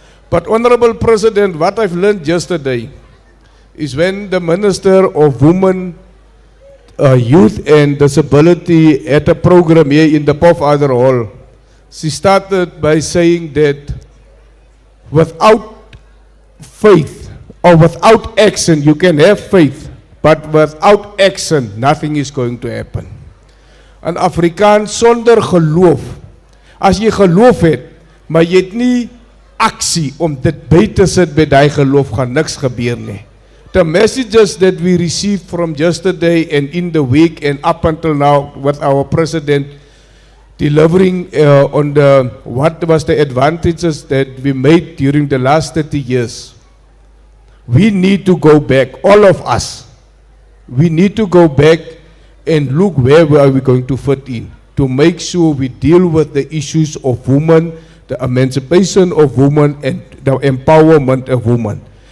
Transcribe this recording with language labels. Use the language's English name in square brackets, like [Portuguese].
[English] But Honorable President, what I've learned yesterday is when the Minister of Women, Youth and Disability had a program here in the Pofadder Hall, she started by saying that without faith or without action, you can have faith, but without action, nothing is going to happen. In Afrikaans, [Afrikaans] sonder geloof, as jy geloof het, maar jy het nie aksie om dit by te sit by die geloof, gaan niks gebeur nie. [English] The messages that we received from yesterday and in the week and up until now with our president delivering on what was the advantages that we made during the last 30 years. We need to go back, all of us. We need to go back and look where are we going to fit in to make sure we deal with the issues of women, the emancipation of women and the empowerment of women.